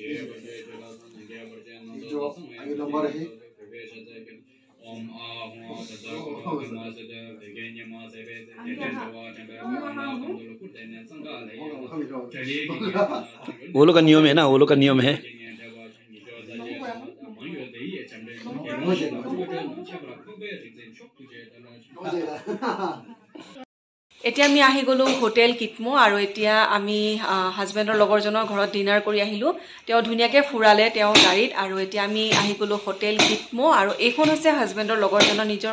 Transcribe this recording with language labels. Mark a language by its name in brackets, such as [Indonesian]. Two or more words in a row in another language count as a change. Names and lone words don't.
[Hindi] जो आगे नंबर है वो लोग का नियम है ना वो लोग का नियम है [Assamese] এতিয়া আমি আহি গ'লো হোটেল কিটমো আৰু এতিয়া আমি হাজবেণ্ডৰ লগৰজনৰ ঘৰত ডিনাৰ কৰি আহিলোঁ তেওঁ ধুনীয়াকৈ ফুৰালে তেওঁ গাড়ীত আৰু এতিয়া আমি আহি গ'লো হোটেল কিটমো আৰু এইখন হৈছে হাজবেণ্ডৰ লগৰজনৰ নিজৰ